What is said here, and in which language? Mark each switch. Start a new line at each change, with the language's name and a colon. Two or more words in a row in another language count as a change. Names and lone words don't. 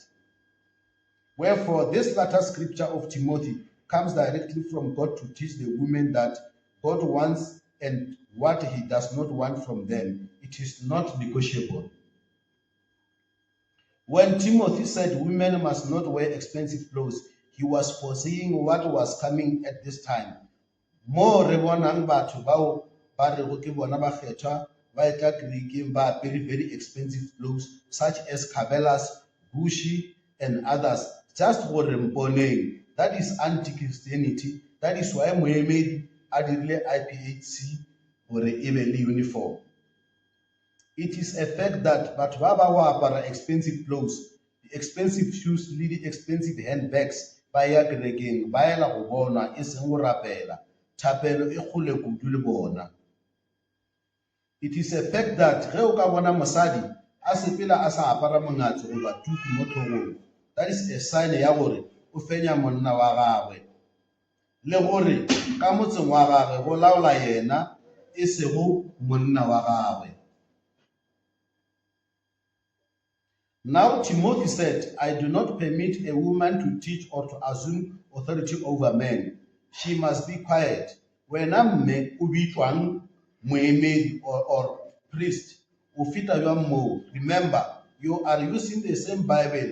English: Wherefore, this latter scripture of Timothy comes directly from God to teach the women that God wants and what he does not want from them. It is not negotiable. When Timothy said women must not wear expensive clothes, he was foreseeing what was coming at this time.
Northern Sotho: Mo re bonang batho bao ba re go ke bona ba kgethwa ba etla kerekeng ba apere
English: very expensive clothes such as Cabela's, Gucci, and others, just for
Northern Sotho: remponeng.
English: That is anti-Christianity. That is why
Northern Sotho: moemedi a dirile IPHC gore e be le uniform.
English: It is a fact that
Northern Sotho: batho ba ba go apara
English: expensive clothes, the expensive shoes le the expensive handbags
Northern Sotho: ba ya kerekeng ba ela go bonwa e seng go rapela, thapelo e kgole kudu le bona.
English: It is a fact that
Northern Sotho: ge o ka bona mosadi a sepela a sa apara mongatso goba tuku mo tlhogong,
English: that is a sign
Northern Sotho: ya gore o fenya monna wa gagwe, le gore ka motseng wa gagwe go laola yena e sego monna wa gagwe.
English: Now Timothy said, I do not permit a woman to teach or to assume authority over men. She must be quiet. When a man
Northern Sotho: ubitwang moemedi
English: or priest,
Northern Sotho: ufita mo,
English: remember, you are using the same Bible.